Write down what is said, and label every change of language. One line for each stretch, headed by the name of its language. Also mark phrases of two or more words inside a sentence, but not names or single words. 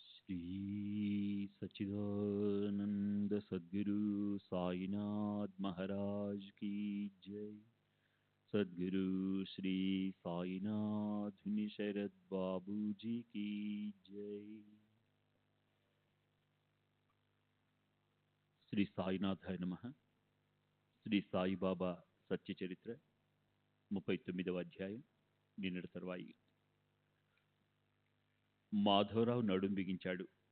Hindi: श्री सच्चिदानंद सद्गुरु साईनाथ महाराज की जय। सद्गुरु श्री साईनाथ शरद बाबू जी की जय।
Sanskrit: శ్రీ సాయినాథాయ నమః.
Telugu: శ్రీ సాయిబాబా సత్య చరిత్ర 39వ అధ్యాయం. నిన్నటి తర్వాయి. మాధవరావు నడుం బిగించాడు.